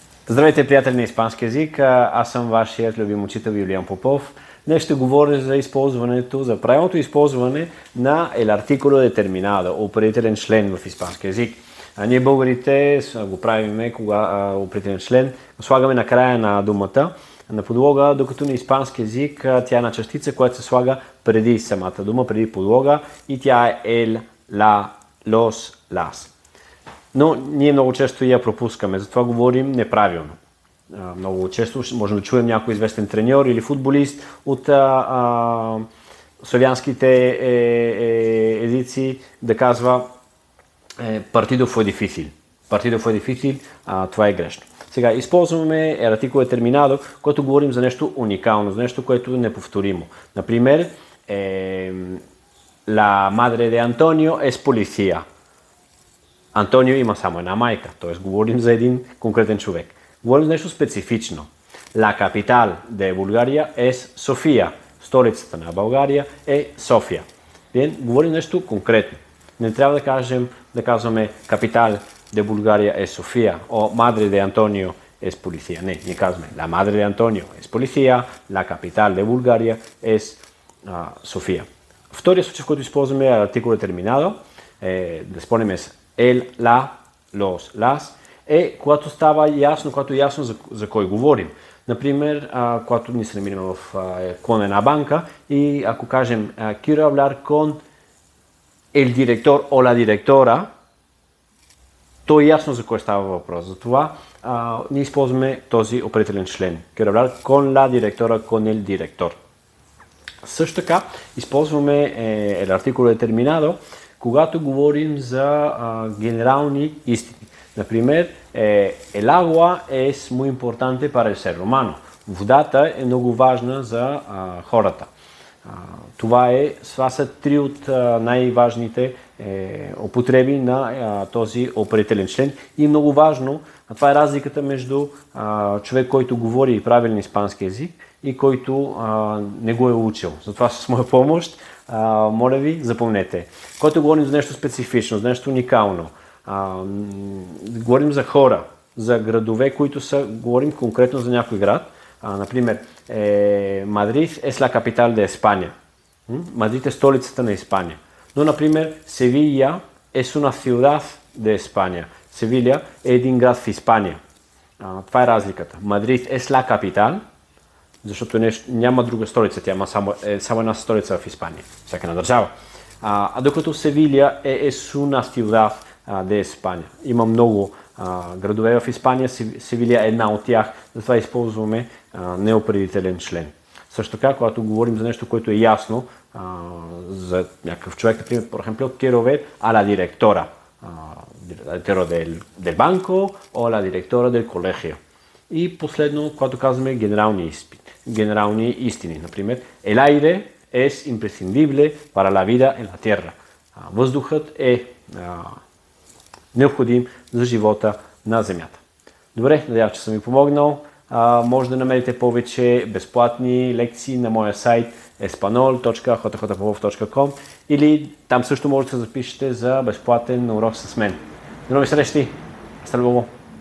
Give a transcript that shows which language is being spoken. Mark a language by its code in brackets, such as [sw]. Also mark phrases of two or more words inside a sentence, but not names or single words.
[bg] Здравейте, приятели на испански език. Аз съм вашият любим учител Юлиан Попов. Днес ще говоря за използването, за правилното използване на [es] el artículo determinado, [bg] определителен член в испански език. Ние българите го правиме, кога определен член слагаме на края на думата, на подлога, докато на испански език тя е на частица, която се слага преди самата дума, преди подлога и тя е [es] el, la, los, las. [bg] Но ние много често я пропускаме, затова говорим неправилно. Много често можем да чуем някой известен треньор или футболист от славянските езици да казва [es] partido fue difícil. Partido fue difícil, [bg] това е грешно. Сега използваме [es] el artículo determinado, [bg] когато говорим за нещо уникално, за нещо, което е неповторимо. Например, [es] la madre de Antonio es policía. [bg] Антонио има само една майка, т.е. говорим за един конкретен човек. Говорим за нещо специфично. [es] La capital de Bulgaria es Sofia. [bg] Столицата на България е София. Говорим нещо конкретно. Не трябва да казваме [es] capital de Bulgaria es Sofia o madre de Antonio es policía. [bg] Не, ние казваме [es] la madre de Antonio es policía, la capital de Bulgaria es Sofia. [bg] Втория случай, в който използваме [es] artículo determinado, [bg] да спомним [es] el, la, los, las, [bg] е когато става ясно, когато е ясно за кой говорим. Например, когато ни се намираме в клон една банка и ако кажем [es] quiero hablar con el director o la directora, [bg] то е ясно за кой става въпрос. Затова ние използваме този определен член. [es] Quiero hablar con la directora, con el director. [bg] Също така използваме [es] el artículo determinado, [bg] когато говорим за генерални истини. Например, [es] el agua es muy importante para el ser humano. [bg] Водата е много важна за хората. Това са три от най-важните употреби на този определен член. И много важно, това е разликата между човек, който говори правилен испански език и който не го е учил. Затова с моя помощ, моля ви, запомнете. Когато говорим за нещо специфично, за нещо уникално, говорим за хора, за градове, говорим конкретно за някой град. [es] Например, Мадрид es la capital de España. [bg] Мадрид е столицата на Испания. Но, например, [es] Sevilla es una ciudad de España. [bg] Севиля е един град в Испания. Това е разликата. Мадрид [es] es la capital, [bg] защото няма друга столица, тя има само една столица в Испания, всяка една държава. Докато Севиля е [es] una ciudad de España. [bg] Има много градове в Испания, Севиля е една от тях, затова използваме неопределителен член. Също така, когато говорим за нещо, което е ясно, за някакъв човек, например, [es] por ejemplo, quiero ver a la directora, del banco o la directora del colegio. [bg] И последно, когато казваме генерални истини, например, [es] el aire es imprescindible para la vida en la tierra. [bg] Въздухът е необходим за живота на Земята. Добре, надявам, че съм ви помогнал. Може да намерите повече безплатни лекции на моя сайт espanol.jjpopov.com или там също можете да се запишете за безплатен урок с мен. До нови срещи! [es] Hasta luego!